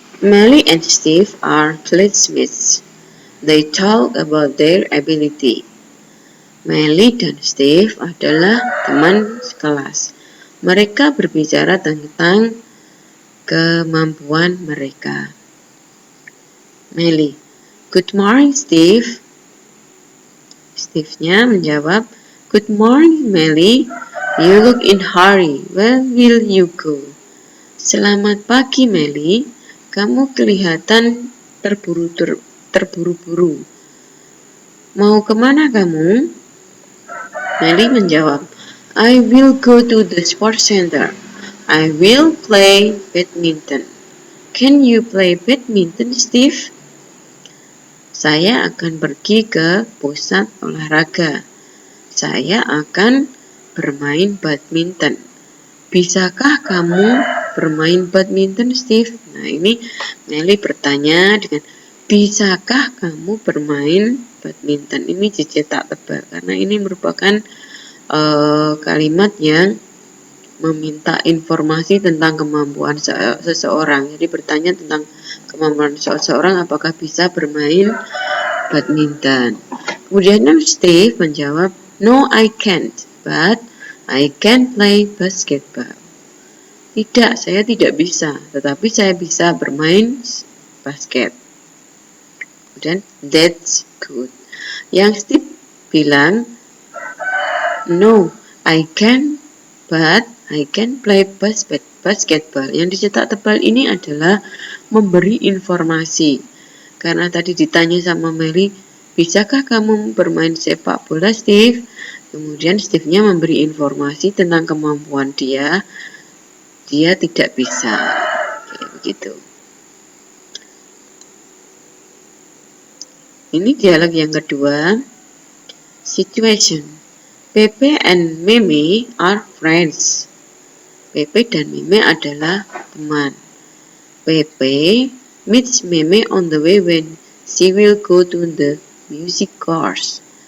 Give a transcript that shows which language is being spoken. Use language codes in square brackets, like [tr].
[en] Melly and Steve are classmates. They talk about their ability. [id] Melly dan Steve adalah teman sekelas. Mereka berbicara tentang kemampuan mereka. [en] Melly, good morning Steve. [id] Steve-nya menjawab, [en] good morning Melly. You look in hurry. Where will you go? [id] Selamat pagi Melly. Kamu kelihatan terburu-buru. Mau kemana kamu? Melly menjawab, [en] I will go to the sports center. I will play badminton. Can you play badminton, Steve? [id] Saya akan pergi ke pusat olahraga. Saya akan bermain badminton. Bisakah kamu bermain badminton, Steve? Nah, ini Nelly bertanya dengan bisakah kamu bermain badminton? Ini dicetak tebal karena ini merupakan kalimat yang meminta informasi tentang kemampuan seseorang. Jadi bertanya tentang kemampuan seseorang apakah bisa bermain badminton. Kemudian Steve menjawab, [en] "No, I can't, but I can play basketball." [id] Tidak, saya tidak bisa, tetapi saya bisa bermain basket. Kemudian, [en] "That's good." [id] Yang Steve bilang, [en] "No, I can, but I can play basketball." [id] Yang dicetak tebal ini adalah memberi informasi. Karena tadi ditanya sama Mary, bisakah kamu bermain sepak bola, Steve? Kemudian Steve-nya memberi informasi tentang kemampuan dia. Dia tidak bisa. Kayak begitu. Ini dialog yang kedua. Situation. [en] Pepe and Meme are friends. [id] Pepe dan Meme adalah teman. [en] Pepe meets Meme on the way when she will go to the music course.